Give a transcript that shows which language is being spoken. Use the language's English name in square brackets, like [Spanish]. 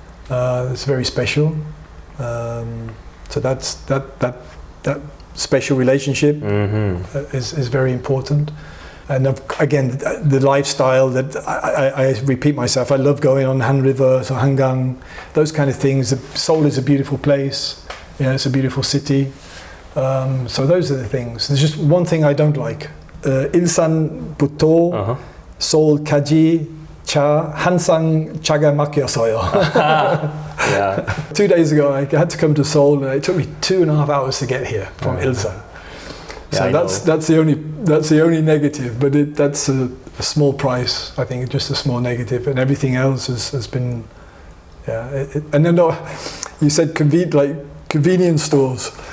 [English] It's very special. So that special relationship is very important. And again, the lifestyle that I repeat myself. I love going on Han River, so Hangang, those kind of things. Seoul is a beautiful place. Yeah, it's a beautiful city. So those are the things. There's just one thing I don't like. [Korean] 일산부터 서울까지 항상 차가 막혀서요. [English] Yeah. 2 days ago, I had to come to Seoul, and it took me 2.5 hours to get here from Ilsan. So that's the only negative, but that's a small price. I think just a small negative, and everything else has been. Yeah, and then you said convenience stores.